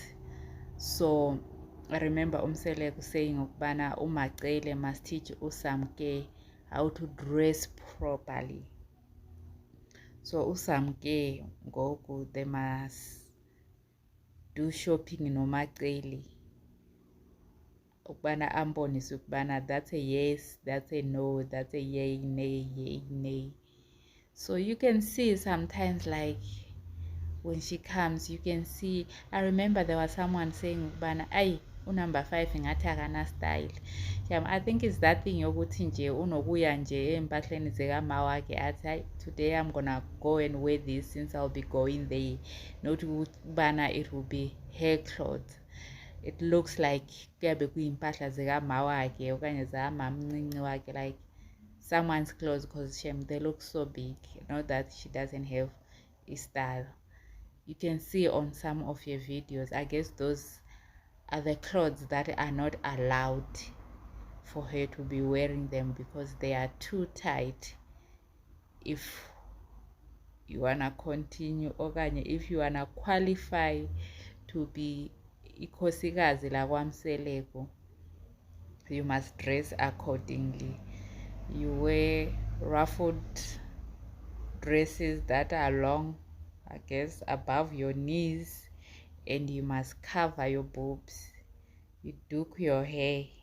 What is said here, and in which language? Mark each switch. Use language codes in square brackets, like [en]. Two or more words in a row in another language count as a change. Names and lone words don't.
[en] So I remember Umseleko saying ukubana uMacele must teach Usamke how to dress properly. So Usamke ngoku they must do shopping noMacele [xh] ukubana ambonise ukubana [en] that's a yes, that's a no, that's a yay, nay. So you can see sometimes, like when she comes, you can see, I remember there was someone saying [xh] ukubana ay unumber 5 ngathi akana [en] style. I think it's that thing [xh] yokuthi nje unokuya nje empahleni zikama wakhe athi hayi [en] today I'm gonna go and wear this since I'll be going there, not ukubana it will be her clothes. It looks like [xh] kuyabe kuyimpahla zikama wakhe okanye zakamamncinci wakhe, [en] like someone's clothes, because they look so big, not that she doesn't have a style. You can see on some of your videos, I guess those are the clothes that are not allowed for her to be wearing them because they are too tight. If you wanna continue okanye if you wanna qualify to be [xh] ikhosikazi lakwaMseleko, [en] you must dress accordingly. You wear ruffled dresses that are long, I guess above your knees, and you must cover your boobs. You do your hair.